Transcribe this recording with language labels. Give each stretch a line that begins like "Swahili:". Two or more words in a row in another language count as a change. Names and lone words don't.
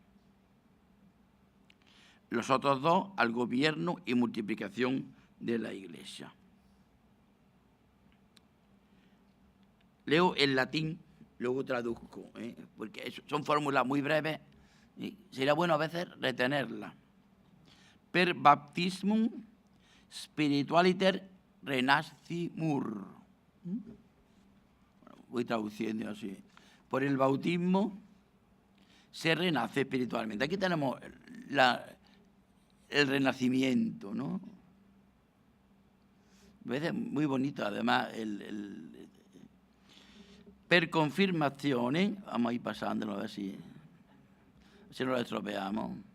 Spanish: Los otros 2 al gobierno y multiplicación de la Iglesia. Leo en latín, luego traduzco, porque son fórmulas muy breves y sería bueno a veces retenerlas.
Latin: Per baptismum spiritualiter renascimur.
Spanish: Voy traduciendo así. Por el bautismo se renace espiritualmente. Aquí tenemos el renacimiento, ¿no? A veces muy bonito, además,
Latin: per confirmazione,
Spanish: vamos a ir pasándolo así, si no lo estropeamos.